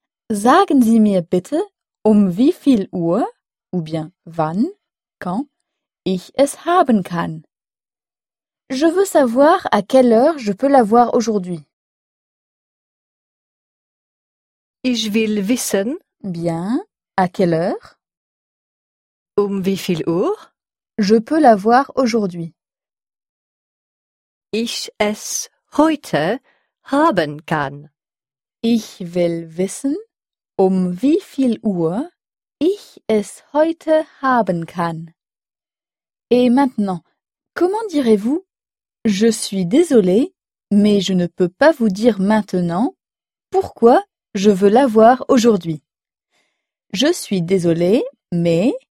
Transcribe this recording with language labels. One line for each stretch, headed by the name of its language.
German: Sagen Sie mir bitte, wie viel Uhr?
French: Ou bien
German: wann?
French: Quand?
German: Ich es haben kann.
French: Je veux savoir à quelle heure je peux la voir aujourd'hui.
German: Ich will wissen.
French: Bien. À quelle heure?
German: Wie viel Uhr?
French: Je peux la voir aujourd'hui.
German: Ich es heute haben kann. Ich will wissen, wie viel Uhr ich es heute haben kann.
French: Et maintenant, comment direz-vous « Je suis désolée, mais je ne peux pas vous dire maintenant pourquoi je veux la voir aujourd'hui. » Je suis désolée, mais...